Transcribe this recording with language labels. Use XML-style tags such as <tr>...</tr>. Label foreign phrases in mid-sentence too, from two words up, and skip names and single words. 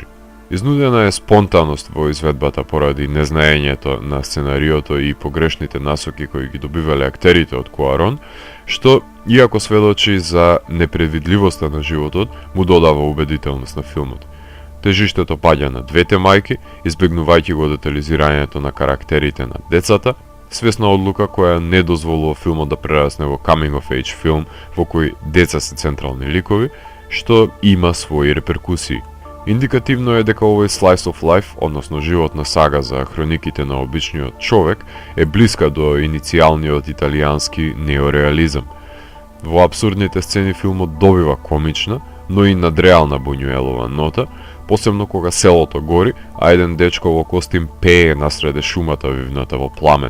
<mk>Изнудена е спонтаност во изведбата поради незнаењето на сценариото и погрешните насоки кои ги добивале актерите од Куарон, што, иако сведочи за непредвидливоста на животот, му додава убедителност на филмот. Тежиштето паѓа на двете мајки, избегнувајќи го детализирањето на карактерите на децата, свесна одлука која не дозволува филмот да прерасне во</mk> <en>coming of age</en> <mk>филм во кој деца се централни ликови, што има своји реперкусии. Индикативно е дека овој</mk> <en>slice of life,</en> <mk>односно животна сага за хрониките на обичниот човек, е блиска до иницијалниот италијански неореализам. Во абсурдните сцени филмот добива комична, но и надреална Бунјуелова нота, посебно кога селото гори, а еден дечко во костим пее насреде шумата вивната во пламен.</mk>